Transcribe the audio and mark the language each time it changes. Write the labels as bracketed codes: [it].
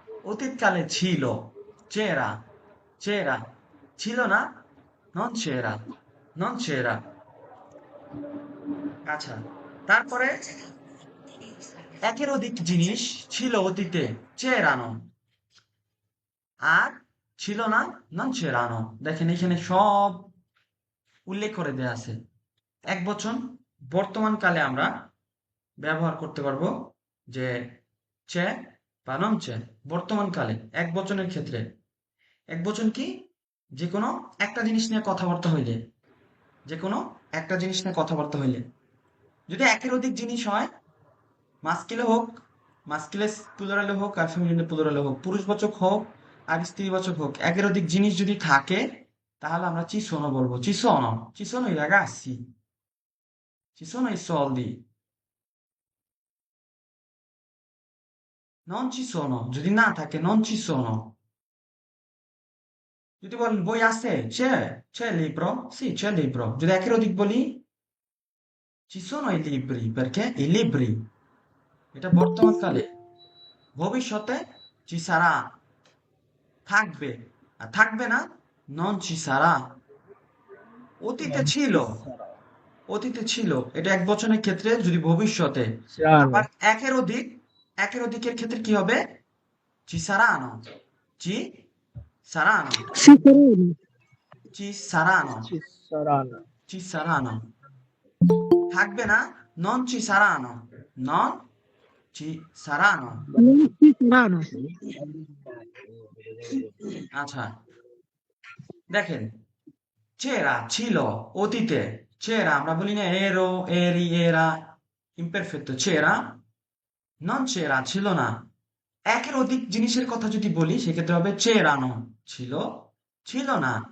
[bn] অতীতকালে ছিল, [it] c'era c'era, [bn] ছিল না, [it] non c'era non c'era। [bn] আচ্ছা, তারপরে একের অধিক জিনিস ছিল অতীতে, c'erano, আর ছিল না, [it] non c'erano। [bn] দেখেন এখানে সব উল্লেখ করে দেয়া আছে। এক বচন বর্তমান কালে আমরা ব্যবহার করতে পারবো, যে চে বা নন চে। বর্তমান কালে এক বচনের ক্ষেত্রে, এক বচন কি, যে কোনো একটা জিনিস নিয়ে কথাবার্তা হইলে, যে কোনো একটা জিনিস নিয়ে কথাবার্তা হইলে, যদি একের অধিক জিনিস হয়, মাস্কিলে হোক, মাস্কিলে প্লুরালে হোক আর ফেমিনিনে প্লুরালে হোক, পুরুষবাচক হোক আর স্ত্রীবাচক হোক, একের অধিক জিনিস যদি থাকে, তাহলে আমরা [it] ci sono [bn] বলবো। [it] ci sono i ragazzi, ci sono i soldi, non ci sono, [bn] যদি না থাকে [it] non ci sono। [bn] যদি বলেন বই আছে, [it] c'è il libro, sì c'è il libro। [bn] যদি একের অধিক বলি, [it] ci sono i libri, perché i libri। [bn] এটা বর্তমান কালে। ভবিষ্যতে ci sarà থাকবে, আর থাকবে না [it] non ci sarà। [bn] অতীতে ছিল, অতীতে ছিল, এটা এক বচনের ক্ষেত্রে যদি ভবিষ্যতে। [it] Chiaro. [bn] আবার একের অধিক, একের অধিকের ক্ষেত্রে কি হবে, [it] ci saranno, ci saranno, Sicuramente ci saranno, ci saranno. ci saranno। থাকবে না, non ci saranno, non ci saranno। Non ci saranno. [bn] আচ্ছা, দেখেন, c'era ছিল অতীতে, c'era আমরা বলি না [it] ero, eri, era, imperfetto, [bn] c'era non c'era ছিল না। একের অধিক জিনিসের কথা যদি বলি, সেক্ষেত্রে হবে c'erano ছিল, ছিল না।